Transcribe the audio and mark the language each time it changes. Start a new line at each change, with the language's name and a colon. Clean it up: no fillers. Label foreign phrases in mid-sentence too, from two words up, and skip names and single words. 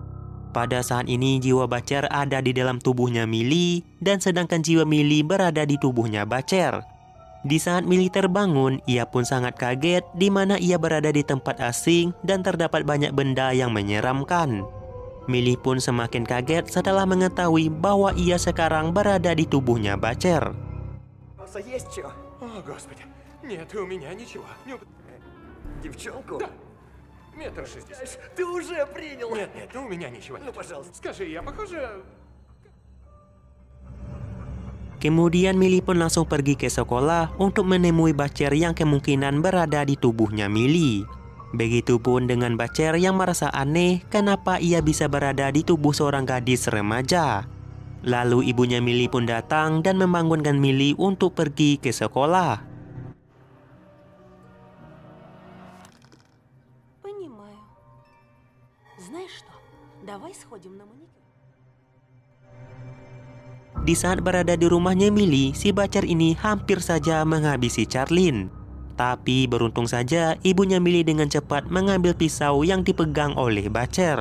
Indonesian: Pada saat ini jiwa Bacer ada di dalam tubuhnya Millie, dan sedangkan jiwa Millie berada di tubuhnya Bacer. Di saat Millie terbangun, ia pun sangat kaget di mana ia berada di tempat asing dan terdapat banyak benda yang menyeramkan. Millie pun semakin kaget setelah mengetahui bahwa ia sekarang berada di tubuhnya Bacer.
Russian: Есть чё? О, Господи. Нет, у меня ничего. Девчонку? Да. 1,60 м. Ты уже принял? Нет, у меня ничего Ну, нет. пожалуйста. Скажи, я похожа...
Indonesian: Kemudian Millie pun langsung pergi ke sekolah untuk menemui Bacer yang kemungkinan berada di tubuhnya Millie. Begitupun dengan Bacer yang merasa aneh kenapa ia bisa berada di tubuh seorang gadis remaja. Lalu ibunya Millie pun datang dan membangunkan Millie untuk pergi ke sekolah.
Russian: Понимаю. Знаешь что? Давай сходим на маникюр.
Indonesian: Di saat berada di rumahnya Millie, si Bacer ini hampir saja menghabisi Charlene. Tapi beruntung saja ibunya Millie dengan cepat mengambil pisau yang dipegang oleh Bacer.